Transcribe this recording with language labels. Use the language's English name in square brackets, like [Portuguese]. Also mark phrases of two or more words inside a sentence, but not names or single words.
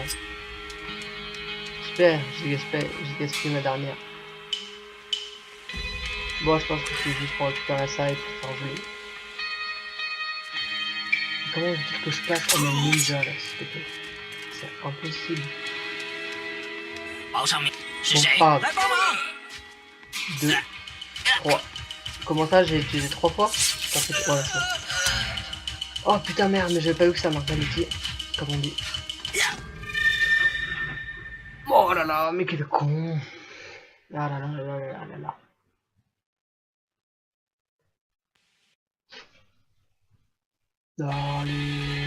[French] Super, j'ai gaspillé ma dernière. Bon, je pense que c'est juste pour récupérer ça et pour faire jouer. Comment dire que je passe en un ninja là, s'il te plaît? C'est impossible. [Chinese] 堡上面是 [French] Bon, [Chinese] 谁？ [French] pas [Chinese] 来帮忙！ [French] 2, 3. Comment ça, j'ai utilisé 3 fois? Je pensais que... Voilà, c'est bon. Oh putain, merde, mais j'avais pas vu que ça marquait l'outil. Comme on dit. Oh là là, mais quel con. Ah là là là là là là là. Allez.